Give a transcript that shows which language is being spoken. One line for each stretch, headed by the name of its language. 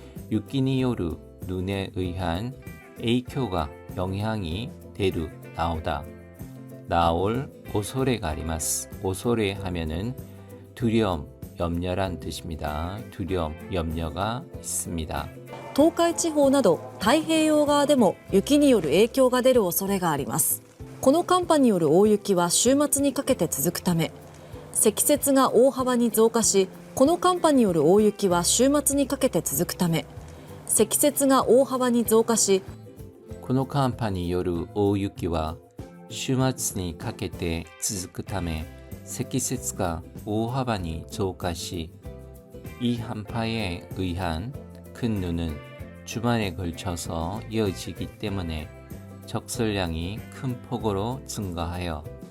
Korean: 유키니 요루 눈에 의한 에이쿄가 영향이 되루 나올 오소레가 아리마스. 오소레 하면은 두려움, 염려란 뜻입니다. 두려움, 염려가 있습니다.
Japanese: 東海地方など太平洋側でも雪による影響が出る恐れがあります。この寒波による大雪は週末にかけて続くため、積雪が大幅に増加し、この寒波による大雪は週末にかけて続くため、積雪が大幅に増加し、この寒波による大雪は週末にかけて続くため、積雪が大幅に増加し、
Korean: 이 한파에 의한 큰 눈은 주말에 걸쳐서 이어지기 때문에 적설량이 큰 폭으로 증가하여